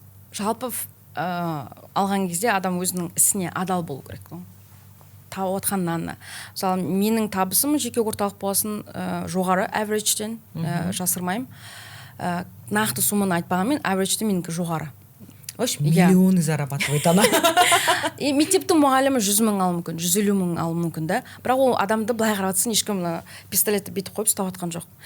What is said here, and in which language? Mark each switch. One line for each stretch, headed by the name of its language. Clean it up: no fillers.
Kazakh: Жалпы алған кезде адам өзінің ісіне адал болу керек. Тауып отқан нанына. Мысалы, менің табысым жеке орталық болсын жоғары, average-тен жасырмаймын. Нақты сумманы айтпағанмен, average-тен менікі жоғары.
Russian: Миллионы зарабатывает она.
Kazakh: Мектептің мұғалімі 100 мың алу мүмкін, 150 мың алу мүмкін да. Бірақ ол адамды былай қаратсын, ешкім пистолетті бүйтіп қойып ұстап отқан жоқ.